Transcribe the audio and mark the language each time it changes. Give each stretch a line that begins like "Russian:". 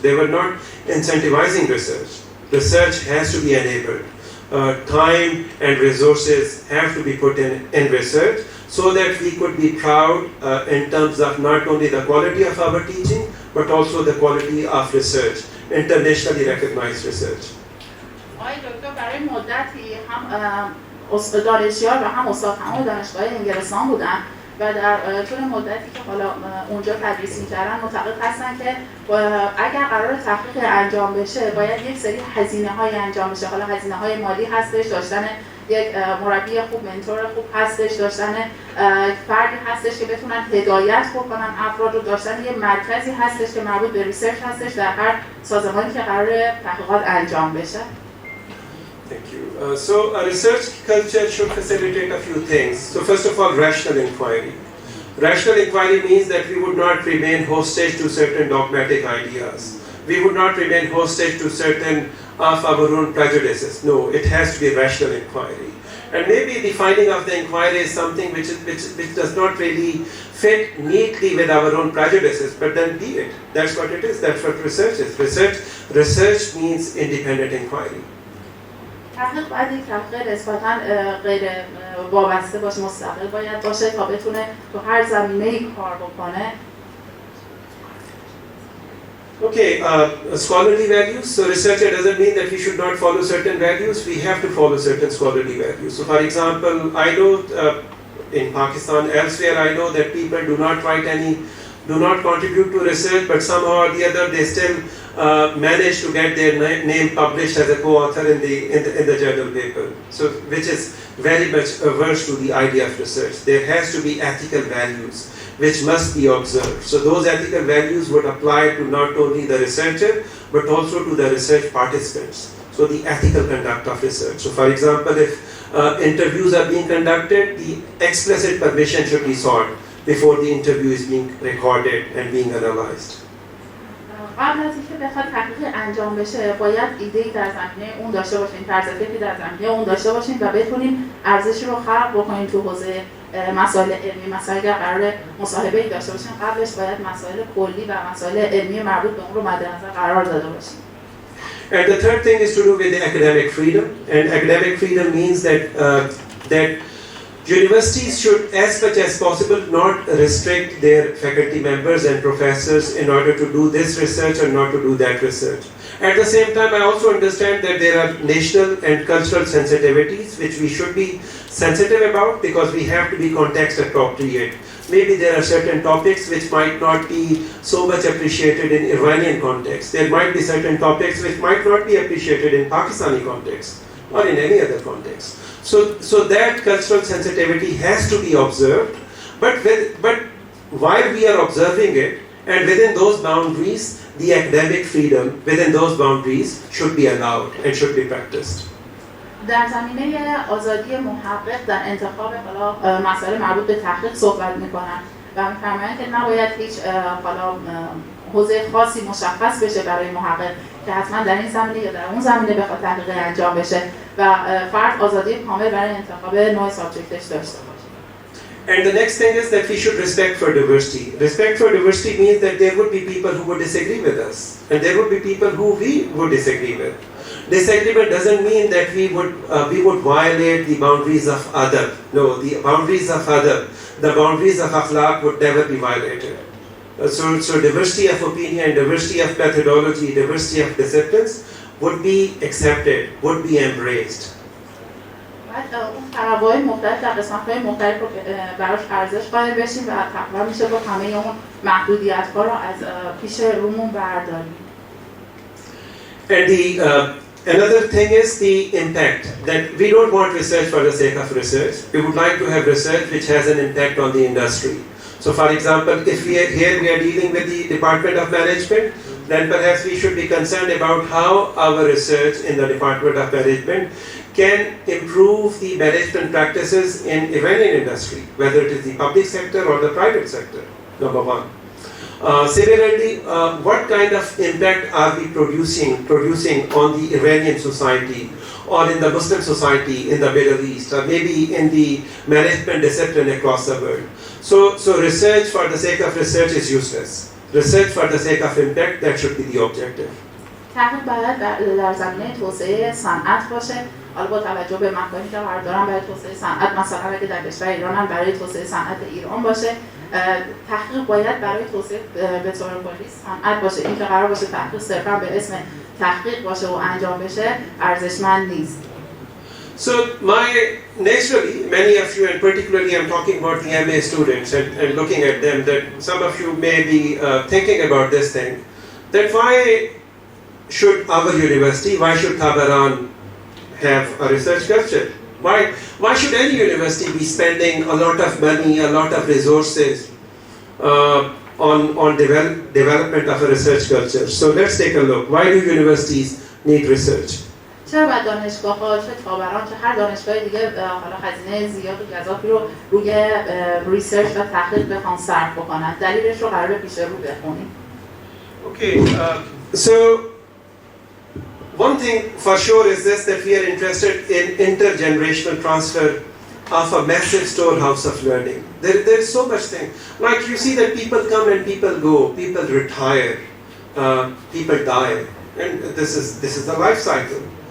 English: They were not incentivizing research. Research has to be enabled. Time and resources have to be put in research so that we could be proud in terms of not only the quality of our teaching, but also the quality of research, internationally recognized research.
Persian: آقای دکتر برای مدتی هم دانشیار و هم استاد همون دانشگاه انگلستان بودن و در طول مدتی که حالا اونجا تدریس می‌کردن معتقد هستن که اگر قرار تحقیق انجام بشه باید یک سری هزینه‌های انجام بشه. حالا هزینه‌های مالی هستش، داشتن یک مربی خوب، منتور خوب هستش، داشتن فردی هستش که بتونن هدایت بکنن افراد رو، داشتن یک مرکزی هستش که مربوط به ریسرچ هستش در هر سازمانی که قرار تحقیقات انجام بشه.
English: Thank you. So a research culture should facilitate a few things. So first of all, rational inquiry. Rational inquiry means that we would not remain hostage to certain dogmatic ideas. We would not remain hostage to certain of our own prejudices. No, it has to be rational inquiry. And maybe the finding of the inquiry is something which does not really fit neatly with our own prejudices, but then be it. That's what it is. That's what research is. Research means independent inquiry.
Persian: تحقیق باید یک تحقیق نسبتاً غیر وابسته باشه، مستقل باید باشه تا بتونه تو هر زمینه‌ای کار بکنه.
English: Okay, scholarly values. So researcher doesn't mean that we should not follow certain values. We have to follow certain scholarly values. So for example, I know in Pakistan, elsewhere, I know that people do not contribute to research, but somehow or the other they still manage to get their name published as a co-author in the journal paper. So which is very much averse to the idea of research. There has to be ethical values which must be observed. So those ethical values would apply to not only the researcher, but also to the research participants. So the ethical conduct of research. So for example, if interviews are being conducted, the explicit permission should be sought before the interview is being recorded and being analyzed.
Persian: قبل از اینکه بخواد تحقیق انجام بشه باید ایده‌ای در زمینه اون داشته باشین، طرز فکری در زمینه اون داشته باشین و بتونین ارزشی رو خلق بکنین تو حوزه مسائل علمی. مثلا اگر قرار مصاحبه‌ای داشته باشین قبلش باید مسائل کلی و مسائل علمی مربوط به اون رو مد نظر قرار داده باشین.
English: And the third thing is to do with the academic freedom. And academic freedom means that universities should, as much as possible, not restrict their faculty members and professors in order to do this research or not to do that research. At the same time, I also understand that there are national and cultural sensitivities which we should be sensitive about because we have to be context appropriate. Maybe there are certain topics which might not be so much appreciated in Iranian context. There might be certain topics which might not be appreciated in Pakistani context or in any other context. So that cultural sensitivity has to be observed, but while we are observing it, and within those boundaries, the academic freedom within those boundaries should be allowed and should be practiced.
Persian: در زمینه آزادی محقق در انتخاب حالا مسائل مربوط به تحقیق صحبت می‌کنن و می‌فرمایند که نباید هیچ حالا حوزه خاصی مشخص بشه برای محقق که حتما در این زمینه یا در اون زمینه بخواد تحقیق انجام بشه، و فرد آزادی کامل برای انتخاب نوع سابجکتش داشته باشه.
English: And the next thing is that we should respect for diversity. Respect for diversity means that there would be people who would disagree with us, and there would be people who we would disagree with. Disagreement doesn't mean that we would violate the boundaries of other. No, the boundaries of other, the boundaries of akhlaq would never be violated. So diversity of opinion, diversity of methodology, diversity of disciplines would be accepted, would be embraced.
Persian: بعد اون تنوع مختلف در قسمت‌های مختلف رو براش ارزش قائل بشیم و تقریبا میشه با همه اون محدودیت‌ها رو از پیش رومون برداریم.
English: And another thing is the impact, that we don't want research for the sake of research. We would like to have research which has an impact on the industry. So for example, if we are dealing with the Department of Management, then perhaps we should be concerned about how our research in the Department of Management can improve the management practices in event industry, whether it is the public sector or the private sector, number one. Similarly, what kind of impact are we producing on the Iranian society or in the Muslim society in the Middle East or maybe in the management discipline across the world. So research for the sake of research is useless. Research for the sake of impact, that should be the objective.
Persian: تحقیق باید در زمینه توسعه صنعت باشه. حالا با توجه به مکانی که قرار دارن برای توسعه صنعت، مثلا اگه در کشور ایران هم برای توسعه صنعت ایران باشه، تحقیق باید برای توسعه به طور کلی صنعت باشه. این که قرار باشه تحقیق صرفا به اسم تحقیق باشه و انجام بشه ارزشمند نیست.
English: So naturally, many of you, and particularly I'm talking about the MA students and looking at them, that some of you may be thinking about this thing, that why should our university, why should Tabran have a research culture? Why should any university be spending a lot of money, a lot of resources on development of a research culture? So let's take a look. Why do universities need research?
Persian: چرا باید دانشگاه‌ها، چه تابران، چه هر دانشگاه دیگه حالا هزینه زیاد و گزافی رو روی ریسرچ و تحقیق بخوان صرف بکنن؟ دلیلش رو قراره پیش رو بخونیم.
English: Okay, so one thing for sure is this, that we are interested in intergenerational transfer of a massive storehouse of learning. There is so much thing. Like you see that people come and people go, people retire, people die, and this is the life cycle.